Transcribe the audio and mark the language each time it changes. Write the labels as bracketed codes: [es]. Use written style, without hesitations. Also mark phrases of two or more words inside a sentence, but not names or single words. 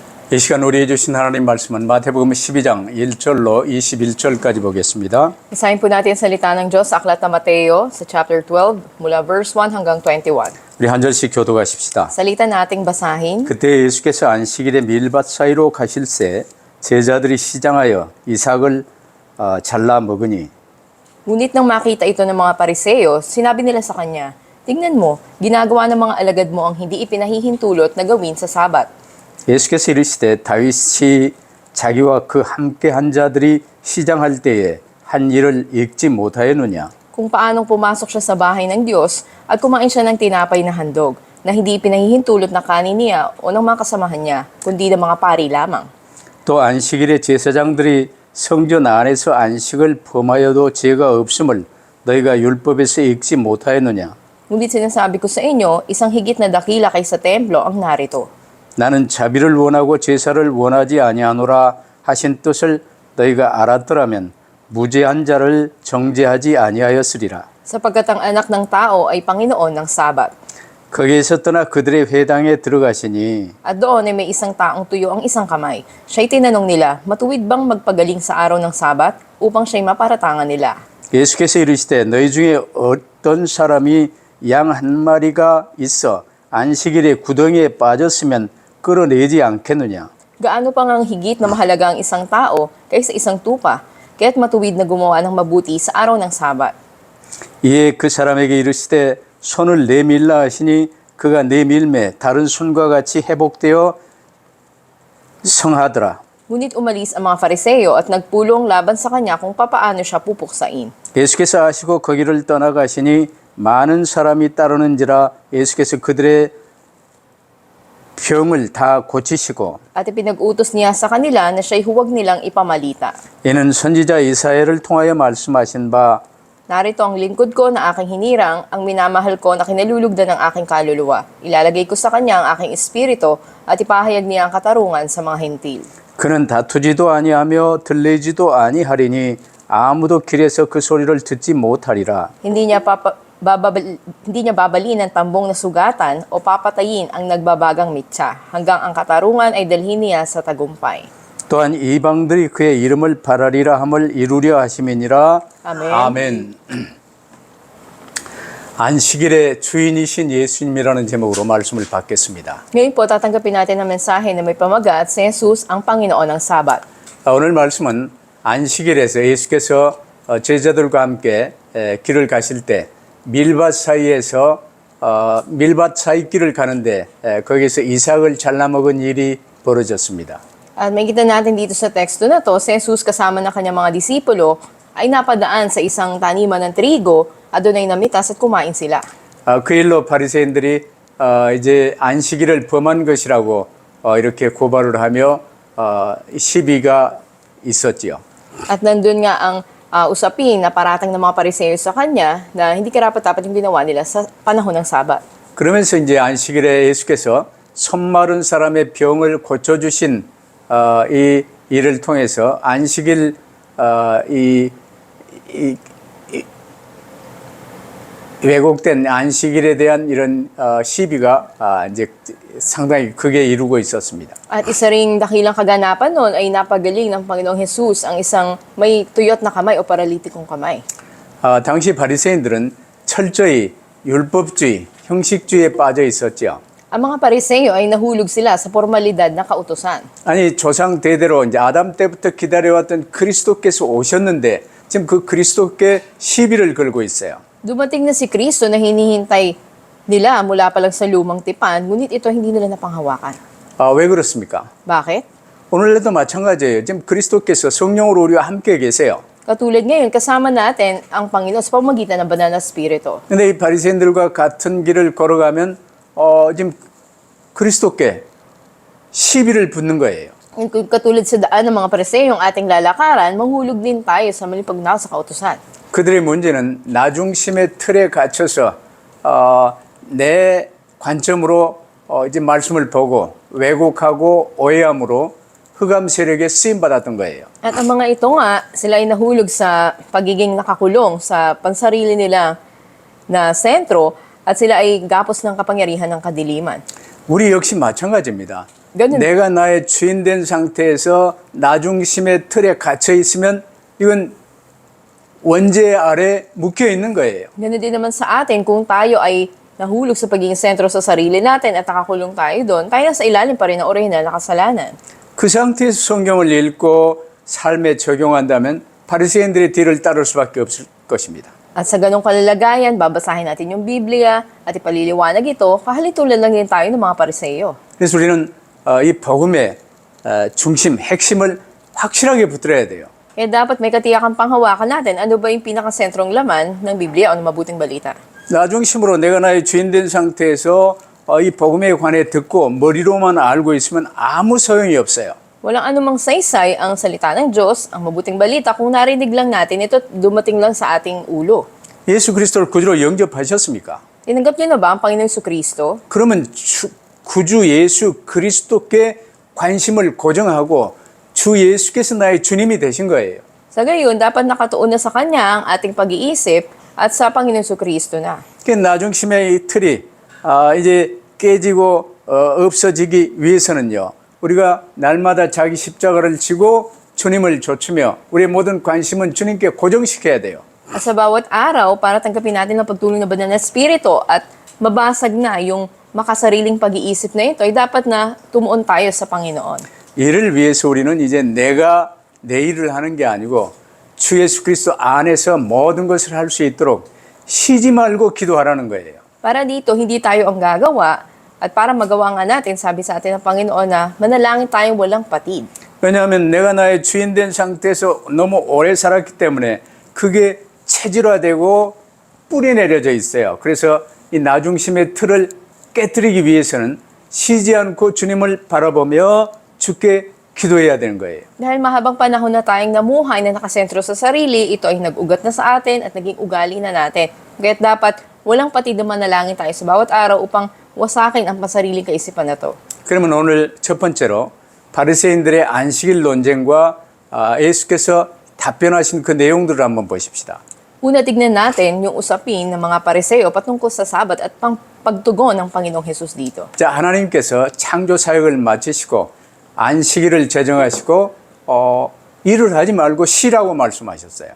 [ko] 이 시간 우리에게 주신 하나님 말씀은 마태복음 12장 1절로 21절까지 보겠습니다. [tl] Basahin po natin ang salita ng Diyos sa Aklat ng Mateo sa chapter 12 mula verse 1 hanggang 21. [ko] 우리 한 절씩 교독하십시다. [tl] Salita nating basahin. [ko] 그때 예수께서 안식일에 밀밭 사이로 가실새 제자들이 시장하여 이삭을 잘라 먹으니 [tl] Ngunit nang makita ito ng mga Pariseo, sinabi nila sa kanya, "Tingnan mo, ginagawa ng mga alagad mo ang hindi ipinahihintulot na gawin sa Sabat." [ko] 예수께서 이르시되 다윗이 자기와 그 함께 한 자들이 시장할 때에 한 일을 읽지 못하였느냐. [tl] Kung paanong pumasok siya sa bahay ng Diyos at kumain siya ng tinapay na handog, na hindi ipinahihintulot na kanin niya o ng mga kasamahan niya, kundi ng mga pari lamang. [ko] 또 안식일에 제사장들이 성전 안에서 안식을 범하여도 죄가 없음을 너희가 율법에서 읽지 못하였느냐. [tl] Ngunit sinasabi ko sa inyo, isang higit na dakila kaysa templo ang narito. [ko] 나는 자비를 원하고 제사를 원하지 아니하노라 하신 뜻을 너희가 알았더라면 무죄한 자를 정죄하지 아니하였으리라. [tl] Sapagkat ang anak ng tao ay Panginoon ng Sabat. [ko] 거기에서 떠나 그들의 회당에 들어가시니 [tl] At doon ay may isang taong tuyo ang isang kamay. Siya'y tinanong nila, matuwid bang magpagaling sa araw ng Sabat upang siya'y maparatangan nila? [ko] 예수께서 이르시되 너희 중에 어떤 사람이 양 한 마리가 있어 안식일에 구덩이에 빠졌으면 끌어내지 않겠느냐. [tl] Gaano pa ngang higit na mahalaga ang isang tao kaysa isang tupa, kaya't matuwid na gumawa ng mabuti sa araw ng Sabat. [ko] 이에 그 사람에게 이르시되 손을 내밀라 하시니 그가 내밀매 다른 손과 같이 회복되어 성하더라. [tl] Ngunit umalis ang mga Fariseo at nagpulong laban sa kanya kung papaano siya pupuksain. [ko] 예수께서 아시고 거기를 떠나가시니 많은 사람이 따르는지라 예수께서 그들의 병을 다 고치시고 [tl] At ipinag-utos niya sa kanila na siya'y huwag nilang ipamalita. [ko] 이는 선지자 이사야를 통하여 말씀하신 바 [tl] Narito ang lingkod ko na aking hinirang, ang minamahal ko na kinalulugdan ng aking kaluluwa. Ilalagay ko sa kanya ang aking espiritu at ipahayag niya ang katarungan sa mga hentil. [ko] 그는 다투지도 아니하며 들리지도 아니하리니 아무도 길에서 그 소리를 듣지 못하리라. [tl] Hindi niya babalin ang tambong na sugatan o papatayin ang nagbabagang mitsa, hanggang ang katarungan ay dalhin niya sa tagumpay. [ko] 또한 이방들이 그의 이름을 바라리라 함을 이루려 하심이니라. 아멘. 아멘. 안식일의 주인이신 예수님이라는 제목으로 말씀을 받겠습니다. [tl] Ngayon po, tatanggapin natin ang mensahe na may pamagat si Jesus ang Panginoon ng Sabat. [ko] 오늘 말씀은 안식일에서 예수께서 제자들과 함께 길을 가실 때 밀밭 사이에서 밀밭 사이 길을 가는데 거기서 이삭을 잘라 먹은 일이 벌어졌습니다. [tl] At makikita natin dito sa teksto na to, si Jesus kasama ng kanyang mga disipulo ay napadaan sa isang taniman ng trigo at doon ay namitas at kumain sila. [ko] 그 일로 바리새인들이 이제 안식일을 범한 것이라고 이렇게 고발을 하며 시비가 있었지요. [tl] At nandun nga ang usapin na paratang ng mga Pariseo sa kanya na hindi karapat-dapat yung ginawa nila sa panahon ng Sabat. [ko] 그러면서 이제 안식일에 예수께서 손 마른 사람의 병을 고쳐주신 이 일을 통해서 안식일 왜곡된 안식일에 대한 이런 시비가 이제 상당히 크게 이루고 있었습니다. [tl] At isa ring dakilang kaganapan noon ay napagaling ng Panginoong Jesus ang isang may tuyot na kamay o paralitikong kamay. [ko] 당시 바리새인들은 철저히 율법주의, 형식주의에 빠져 있었죠. [tl] Ang mga Pariseo ay nahulog sila sa formalidad ng kautusan. [ko] 아니 조상 대대로 이제 아담 때부터 기다려왔던 그리스도께서 오셨는데 지금 그 그리스도께 시비를 걸고 있어요. [tl] Dumating na si Kristo na hinihintay nila mula pa lang sa lumang tipan, ngunit ito hindi nila napanghawakan. [ko] 왜 그렇습니까? [tl] Bakit? [ko] 오늘날도 마찬가지예요. 지금 그리스도께서 성령으로 우리와 함께 계세요. [tl] Katulad ngayon, kasama natin ang Panginoon sa pamamagitan ng banal na spirito. [ko] 근데 이 바리새인들과 같은 길을 걸어가면 지금 그리스도께 시비를 붙는 거예요. [tl] Katulad sa daan ng mga Pariseo, yung ating lalakaran, manghulog din tayo sa maling pagnao sa kautusan. [ko] 그들의 문제는 나 중심의 틀에 갇혀서 내 관점으로 이제 말씀을 보고 왜곡하고 오해함으로 흑암 세력에 쓰임 받았던 거예요. [tl] At ang mga ito nga, sila ay nahulog sa pagiging nakakulong sa pansarili nila na sentro at sila ay gapos ng kapangyarihan ng kadiliman. [ko] 우리 역시 마찬가지입니다. [tl] ganun. [ko] 내가 나의 주인 된 상태에서 나중심의 틀에 갇혀 있으면 이건 원죄 아래 묶여 있는 거예요. [tl] Ganun din naman sa atin, kung tayo ay nahulog sa pagiging sentro sa sarili natin at nakakulong tayo doon, tayo nasa ilalim pa rin ng orihinal na kasalanan. [ko] 그 상태에서 성경을 읽고 삶에 적용한다면 바리새인들의 뒤를 따를 수밖에 없을 것입니다. [tl] At sa ganong kalalagayan, babasahin natin yung Biblia at ipaliliwanag ito, kahalintulad lang din tayo ng mga pariseyo. [ko] 그래서 우리는 이 복음의 중심, 핵심을 확실하게 붙들어야 돼요. [tl] Kaya dapat may katiyakang panghawakan natin, ano ba yung pinakasentrong laman ng Biblia o ng mabuting balita. [ko] 나중심으로 내가 나의 주인 된 상태에서 이 복음에 관해 듣고 머리로만 알고 있으면 아무 소용이 없어요. [tl] Walang anumang saysay ang salita ng Diyos, ang mabuting balita, kung narinig lang natin ito, dumating lang sa ating ulo. [ko] 예수 그리스도를 구주로 영접하셨습니까? [tl] Tinanggap niyo na ba ang Panginoong Jesucristo? [ko] 그러면 구주 예수 그리스도께 관심을 고정하고 주 예수께서 나의 주님이 되신 거예요. [tl] Sa gayon, dapat nakatuon na sa Kanya ang ating pag-iisip at sa Panginoong Jesucristo na. [ko] 그 나중심의 이 틀이 이제 깨지고 없어지기 위해서는요. 우리가 날마다 자기 십자가를 지고 주님을 좇으며 우리의 모든 관심은 주님께 고정시켜야 돼요. [tl] At sa bawat araw, para tanggapin natin ang pagtulong ng banal na Espiritu at mabasag na yung makasariling pag-iisip na ito, ay dapat na tumuon tayo sa Panginoon. [ko] 이를 위해서 우리는 이제 내가 내 일을 하는 게 아니고 주 예수 그리스도 안에서 모든 것을 할 수 있도록 쉬지 말고 기도하라는 거예요. [tl] Para dito, hindi tayo ang gagawa at para magawa nga natin, sabi sa atin ng Panginoon na manalangin tayong walang patid. [ko] 왜냐하면 내가 나의 주인 된 상태에서 너무 오래 살았기 때문에 그게 체질화되고 뿌리 내려져 있어요. 그래서 이 나중심의 틀을 깨뜨리기 위해서는 쉬지 않고 주님을 바라보며 주께 기도해야 되는 거예요. [tl] Dahil mahabang panahon na tayong namuhay na nakasentro sa sarili, ito ay nag-ugat na sa atin at naging ugali na natin. Kaya't dapat walang patid na manalangin tayo sa bawat araw upang wasakin ang pasariling kaisipan na to. [ko] 그러면 오늘 첫 번째로 바리새인들의 안식일 논쟁과 예수께서 답변하신 그 내용들을 한번 보십시다. [tl] Una, tignan natin yung usapin ng mga pariseo patungkol sa Sabat at pagtugon ng Panginoong Hesus dito. [ko] 자, 하나님께서 창조 사역을 마치시고 안식일을 제정하시고 일을 하지 말고 쉬라고 말씀하셨어요.